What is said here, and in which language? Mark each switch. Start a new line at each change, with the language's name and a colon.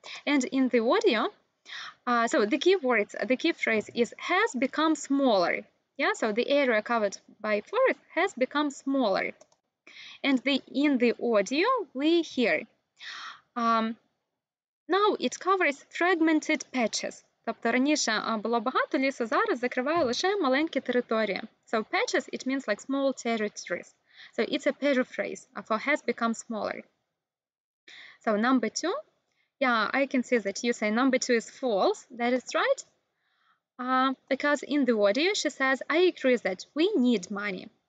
English: And in the audio, so the key words, the key phrase is has become smaller. Yeah, so the area covered by forest has become smaller. And in the audio, we hear, now it covers fragmented patches.
Ukrainian: Тобто раніше було багато лісу, зараз закриває лише маленькі території.
English: So patches, it means like small territories. So it's a paraphrase for has become smaller. So number 2, yeah, I can see that you say number 2 is false. That is right. Because in the audio, she says, I agree that we need money.